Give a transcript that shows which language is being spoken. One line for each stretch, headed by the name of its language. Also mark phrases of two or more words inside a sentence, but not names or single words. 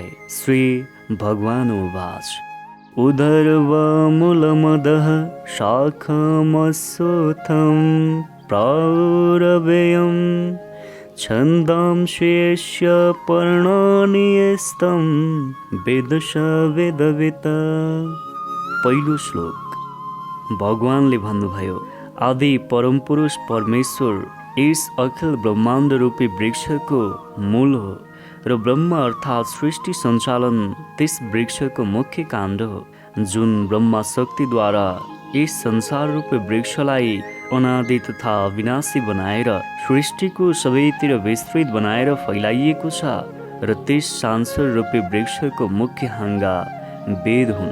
Sanskrit: श्री भगवान उवाच उदर्वमूलमदः शाखमश्वत्थं प्रारवेयं छन्दांस्यस्य पर्णानि यस्तं वेदश वेदवित्।
Nepali: पहिलो श्लोक। भगवानले भन्नुभयो, आदि परम पुरुष परमेश्वर इस अखिल ब्रह्माण्ड रूपी वृक्षको मूल हो र ब्रह्म अर्थात् सृष्टि सञ्चालन त्यस वृक्षको मुख्य काण्ड हो, जुन ब्रह्मा शक्तिद्वारा यस संसार रूपी वृक्षलाई अनादि तथा अविनाशी बनाएर सृष्टिको सबैतिर विस्तृत बनाएर फैलाइएको छ र त्यस संसार रूपी वृक्षको मुख्य हाँगा वेद हुन्।